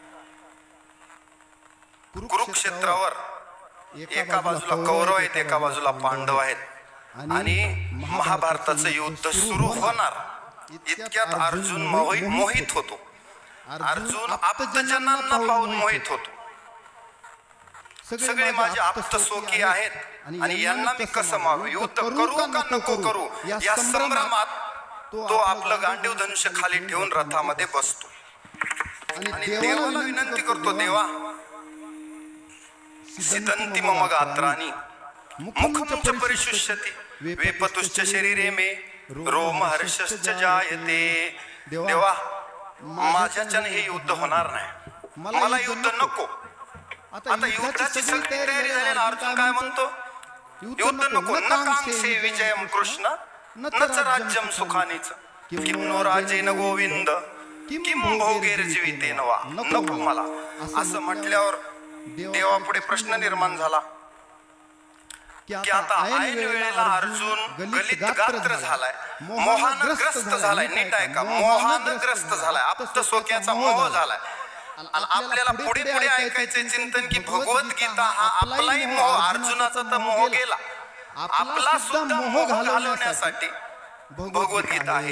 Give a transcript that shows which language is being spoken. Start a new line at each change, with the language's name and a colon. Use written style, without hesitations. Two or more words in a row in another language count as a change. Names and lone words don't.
Marathi: कुरुक्षेत्रावर एका बाजूला कौरव आहेत, एका बाजूला पांडव आहेत आणि महाभारताचं युद्ध सुरू होणार इतक्यात अर्जुन मोहित होतो अर्जुन आप्तजनांना पाहून मोहित होतो. सगळे माझे आप्त सोकी आहेत आणि यांना मी कसं मारू, युद्ध करू का नको करू या संभ्रमात तो आपलं गांडीव धनुष्य खाली ठेवून रथामध्ये बसतो आणि देवाला विनंती करतो,
Sanskrit: देवा सिदंती मम गात्राणि मुखमुच परिशुष्यति वेपतुश्च शरीरे मे रोमहर्षश्च जायते.
Marathi: देवा माझ्याच्याने हे युद्ध होणार नाही, मला युद्ध नको. आता युद्धाची सगळी तयारी झाली ना, अर्जुन काय म्हणतो, युद्ध नको,
Sanskrit: न कांक्षे विजयम कृष्ण न च राज्यम सुखानीच किम नो राजेन गोविंद किम भोगैर्जीवितेन वा.
Marathi: नको मला. असं म्हटल्यावर देवापुढे प्रश्न निर्माण झाला की आता ऐन वेळेला अर्जुन गलित गात्र झालाय, मोहानग्रस्त झालाय. नीट ऐका, मोहानग्रस्त झालाय, आप्तसोक्याचा मोह झालाय. आणि आपल्याला पुढे पुढे ऐकायचे चिंतन की भगवद्गीता हा आपलाही मोह, अर्जुनाचा तर मोह गेला, आपला सुद्धा मोह घालवण्यासाठी भगवद्गीता आहे.